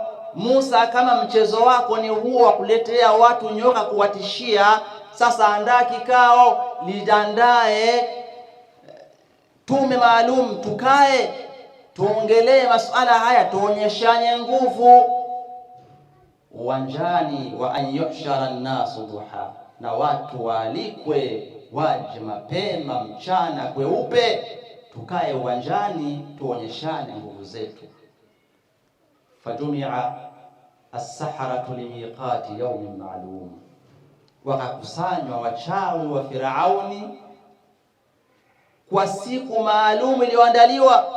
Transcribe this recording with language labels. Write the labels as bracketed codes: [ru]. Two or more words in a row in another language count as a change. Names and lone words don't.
[sw] Musa, kama mchezo wako ni huo wa kuletea watu nyoka kuwatishia, sasa andaa kikao, liandae tume maalum, tukae tuongelee masuala haya, tuonyeshane nguvu uwanjani. [ar] وأن يحشر الناس ضحى, [sw] na watu waalikwe waje mapema mchana kweupe, tukae uwanjani tuonyeshane nguvu zetu. [ar] فجمع السحرة لميقات يوم معلوم, [sw] wakakusanywa wachawi wa Firauni kwa siku maalum iliyoandaliwa.